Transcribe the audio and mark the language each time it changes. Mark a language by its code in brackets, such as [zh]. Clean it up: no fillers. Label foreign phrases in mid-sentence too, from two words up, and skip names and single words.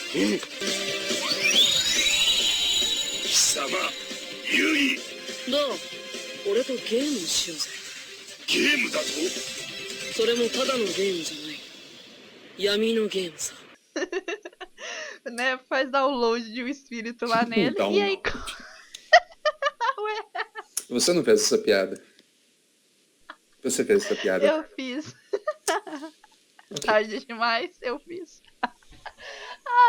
[ja] 貴様ユイどう俺とゲームをしようぜゲームだとそれもただのゲームじゃない闇のゲームさ [pt] Né? Faz download de um espírito lá nele. E aí. Ué, Você não fez essa piada. Você fez essa piada. eu fiz. Tarde demais, eu fiz. Ai, ai, enfim.